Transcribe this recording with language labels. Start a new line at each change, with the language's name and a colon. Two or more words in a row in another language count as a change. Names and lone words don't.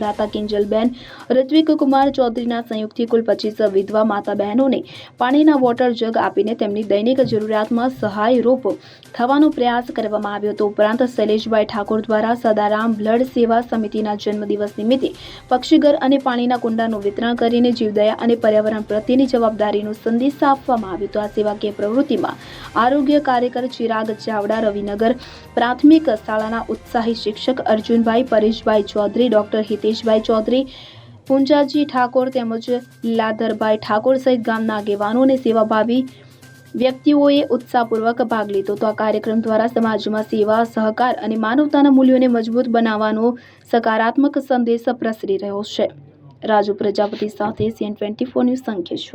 Gujarati: દાતા કિંજલબેન ઋત્વિક કુમાર ચૌધરીના સંયુક્તથી કુલ 25 વિધવા માતા બહેનોને પાણીના વોટર જગ આપીને તેમની દૈનિક જરૂરિયાતમાં સહાયરૂપ થવાનો પ્રયાસ કરવામાં આવ્યો હતો। ઉપરાંત શૈલેષભાઈ ઠાકોર દ્વારા સદારામ બ્લડ સેવા સમિતિના જન્મદિવસ નિમિત્તે પક્ષીઘર અને પાણીના કુંડાનું વિતરણ કરીને જીવદયા અને પર્યાવરણ પ્રત્યેની જવાબદારીનો સંદેશ આપવામાં આવ્યો હતો। આ સેવાકીય પ્રવૃત્તિમાં આરોગ્ય કાર્યકર ચિરાગ ચાવડા, રવિનગર પ્રાથમિક શાળાના ઉત્સાહી શિક્ષક અર્જુનભાઈ પરેશભાઈ ચૌધરી, ડોક્ટર હિતેશભાઈ ચૌધરી, પુંજાજી ઠાકોર તેમજ લાધરભાઈ ઠાકોર સહિત ગામના આગેવાનો અને સેવાભાવી વ્યક્તિઓએ ઉત્સાહપૂર્વક ભાગ લીધો હતો। આ કાર્યક્રમ દ્વારા સમાજમાં સેવા, સહકાર અને માનવતાના મૂલ્યોને મજબૂત બનાવવાનો સકારાત્મક સંદેશ પ્રસરી રહ્યો છે। રાજુ પ્રજાપતિ સાથે CN24 ન્યૂઝ સંકેશ્વર।